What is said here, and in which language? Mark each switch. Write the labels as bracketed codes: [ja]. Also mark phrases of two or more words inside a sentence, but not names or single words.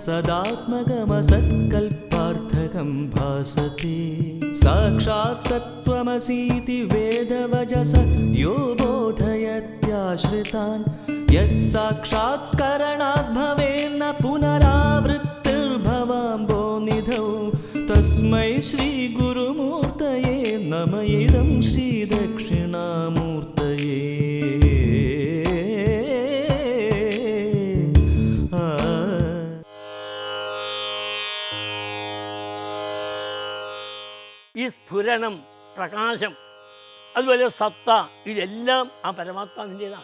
[sa] सदात्मकमसत्कल्पार्थकं भासते साक्षात् तत्त्वमसीति वेदवचस यो बोधयत्याश्रितान् यत् साक्षात्करणात् भवेन्न पुनरावृत्तिर्भवाम्भो निधौ तस्मै श्रीगुरुमूर्तये नम इदं श्रीदक्षिणामूर्तये [ml] ഈ സ്ഫുരണം, പ്രകാശം, അതുപോലെ സത്ത, ഇതെല്ലാം ആ പരമാത്മാവിൻ്റേതാണ്.